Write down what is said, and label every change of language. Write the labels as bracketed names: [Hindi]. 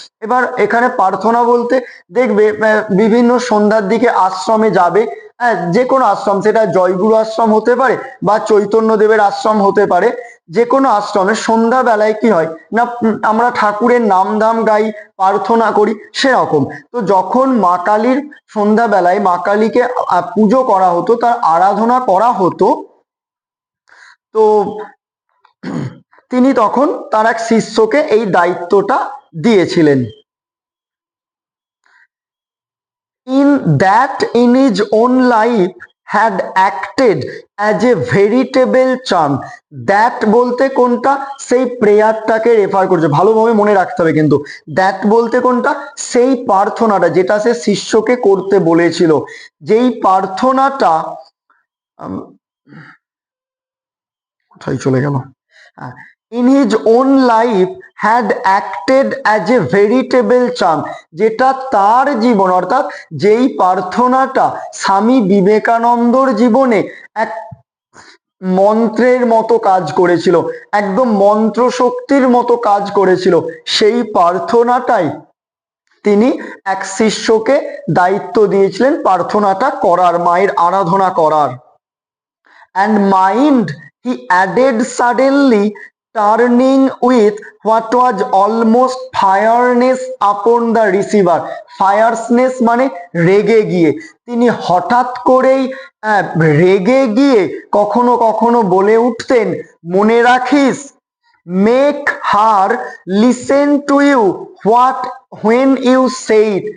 [Bangla] এবার এখানে প্রার্থনা বলতে দেখবে বিভিন্ন সন্ধ্যার দিকে আশ্রমে যাবে, হ্যাঁ, যে কোনো আশ্রম, সেটা জয়গুরু আশ্রম হতে পারে বা চৈতন্য দেবের আশ্রম হতে পারে, যে কোনো আশ্রমে সন্ধ্যাবেলায় কি হয় না, আমরা ঠাকুরের নাম ধাম গাই, প্রার্থনা করি, সেরকম। তো যখন মা কালীর সন্ধ্যাবেলায় মা কালীকে পুজো করা হতো, তার আরাধনা করা হতো, তো তিনি তখন তার এক শিষ্যকে এই দায়িত্বটা দিয়েছিলেন। [English] in that in his own life had acted as a veritable charm. [Bangla] that বলতে কোনটা? সেই প্রেয়ারটাকে রেফার করছে, ভালোভাবে মনে রাখতে হবে কিন্তু। that বলতে কোনটা? সেই প্রার্থনাটা যেটা সে শিষ্যকে করতে বলেছিল, যেই প্রার্থনাটা কোথায় চলে গেল, [English] in his own life had acted as a veritable charm, [Bangla] যেটা তার জীবন, অর্থাৎ যেই প্রার্থনাটা স্বামী বিবেকানন্দর জীবনে এক মন্ত্রের মতো কাজ করেছিল, একদম মন্ত্র শক্তির মতো কাজ করেছিল, সেই প্রার্থনাটাই তিনি এক শিষ্যকে দায়িত্ব দিয়েছিলেন প্রার্থনাটা করার, মায়ের আরাধনা করার। [English] and mind, he added, suddenly turning with what was almost fierceness upon the receiver. [Bangla] fierceness মানে রেগে গিয়ে, তিনি হঠাৎ করেই রেগে গিয়ে কখনো কখনো বলে উঠতেন, মনে রাখিস, [English] Make her listen to you what when you say it.